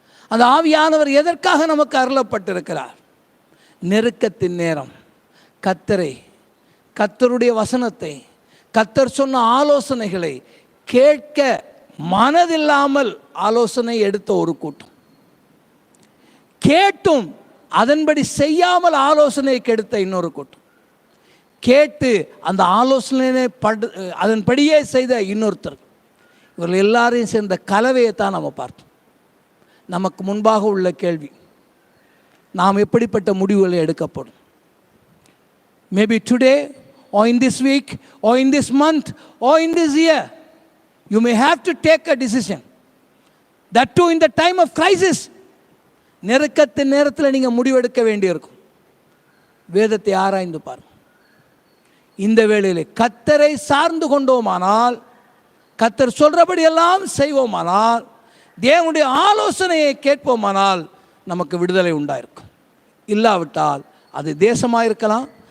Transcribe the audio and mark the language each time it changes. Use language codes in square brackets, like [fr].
[ta] அந்த ஆவியானவர் எதற்காக நமக்கு அருளப்பட்டிருக்கிறார்? நெருக்கத்தின் நேரம் கர்த்தரை, கர்த்தருடைய வசனத்தை, கர்த்தர் சொன்ன ஆலோசனைகளை கேட்க மனதில்லாமல் ஆலோசனை எடுத்த ஒரு கூட்டம், கேட்டும் அதன்படி செய்யாமல் ஆலோசனை கெடுத்த இன்னொரு கூட்டம், கேட்டு அந்த ஆலோசனை அதன்படியே செய்த இன்னொருத்தர், இவர்கள் எல்லாரையும் சேர்ந்த கலவையை தான் நம்ம பார்த்தோம். நமக்கு முன்பாக உள்ள கேள்வி, நாம் எப்படிப்பட்ட முடிவுகளை எடுக்கப்படும்? [en] Maybe today or in this week or in this month or in this year you may have to take a decision, that too in the time of crisis. [ta] நெருக்கத்தின் நேரத்தில் நீங்கள் முடிவெடுக்க வேண்டியிருக்கும். வேதத்தை ஆராய்ந்து பாருங்கள். இந்த வேளையில் கர்த்தரை சார்ந்து கொண்டோமானால், கர்த்தர் சொல்றபடியெல்லாம் செய்வோமானால், தேவனுடைய ஆலோசனையை கேட்போமானால் நமக்கு விடுதலை உண்டாயிருக்கும். இல்லாவிட்டால் அது தேசமாக இருக்கலாம்,